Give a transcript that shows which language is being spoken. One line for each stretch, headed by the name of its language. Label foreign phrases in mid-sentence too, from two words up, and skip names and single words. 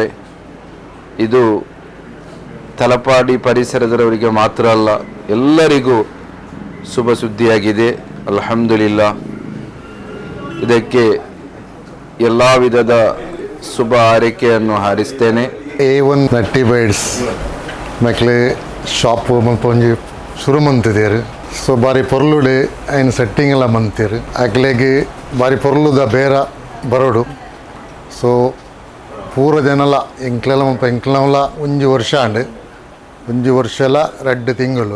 Kannada: ಇದು ತಲಪಾಡಿ ಪರಿಸರದವರಿಗೆ ಮಾತ್ರ ಅಲ್ಲ, ಎಲ್ಲರಿಗೂ ಶುಭ ಸುದ್ದಿಯಾಗಿದೆ. ಅಲ್ಹಮ್ದುಲಿಲ್ಲಾ. ಇದಕ್ಕೆ ಎಲ್ಲ ವಿಧದ ಶುಭ ಹಾರೈಕೆಯನ್ನು ಹಾರೈಸ್ತೇನೆ.
Tulu: A1 ನಟ್ಟಿ ಬೈಟ್ಸ್ ಮಕ್ಕಳು ಶಾಪು ಮಲ್ಪೊಂಜಿ ಶುರು ಮಂತಿದ್ದೇರು. ಸೊ ಬಾರಿ ಪೊರ್ಲುಡೆ ಐನ್ ಸೆಟ್ಟಿಂಗ್ ಎಲ್ಲ ಮಂತೀರು. ಅಕ್ಲೆಗೆ ಬಾರಿ ಪೊರ್ಲುದ ಬೇರ ಬರೋಡು. ಸೊ ಪೂರ ಜನಲ ಎಂಕ್ಲೆಲ್ಲ ಒಂಜಿ ವರ್ಷ ಅಂಡು ಒಂಜಿ ವರ್ಷಲ 2 ತಿಂಗಳು.